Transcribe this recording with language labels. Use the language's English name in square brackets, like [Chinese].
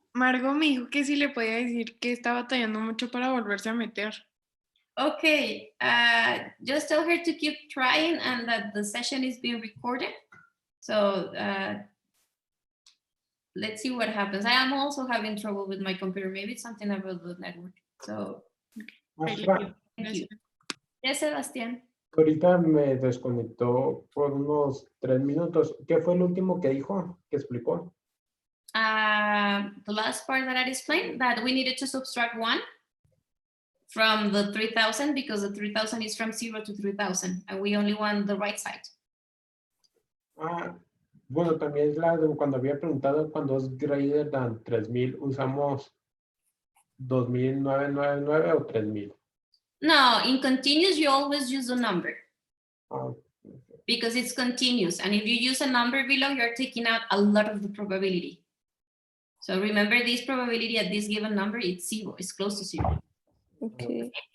[Spanish] Margo me dijo que si le podía decir que está batallando mucho para volverse a meter. [English] Okay, just tell her to keep trying and that the session is being recorded. So let's see what happens. I am also having trouble with my computer. Maybe it's something about the network. So [Spanish] Maestra, [English] thank you. Yes, Sebastián. [Spanish] ahorita me desconectó por unos 3 minutos. ¿Qué fue el último que dijo, que explicó? [English] The last part that I explained, that we needed to subtract 1 from the 3,000 because the 3,000 is from 0 to 3,000 and we only want the right side. [Spanish] Ah, bueno, también es la de cuando había preguntado cuando es [English] greater than [Spanish] 3,000, usamos 2,999 o 3,000. [English] No, in continuous, you always use a number Ah, because it's continuous. And if you use a number below, you're taking out a lot of the probability. So remember this probability at this given number, it's 0, it's close to 0. Okay.